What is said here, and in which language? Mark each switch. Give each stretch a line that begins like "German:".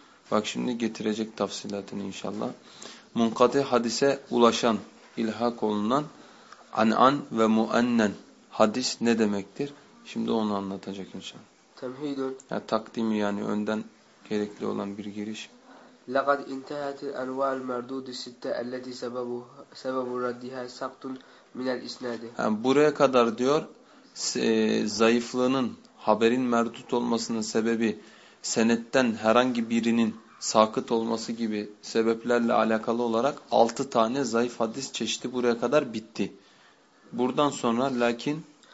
Turkish: Bak şimdi getirecek tafsilatını inşallah. Munqati hadise ulaşan, ilhak olunan an-an ve mu'annan hadis ne demektir? Şimdi onu anlatacak inşallah.
Arabic: Temhidun.
Turkish: Ya, takdimi yani önden gerekli olan bir giriş.
Arabic: لقد انتهت الانواع المردود السته التي سبب ردها سقط من الاسناد.
Turkish: Yani buraya kadar diyor zayıflığının haberin merdut olmasının sebebi senetten herhangi birinin sakıt olması gibi sebeplerle alakalı olarak 6 tane zayıf hadis çeşidi buraya kadar bitti. Buradan sonra lakin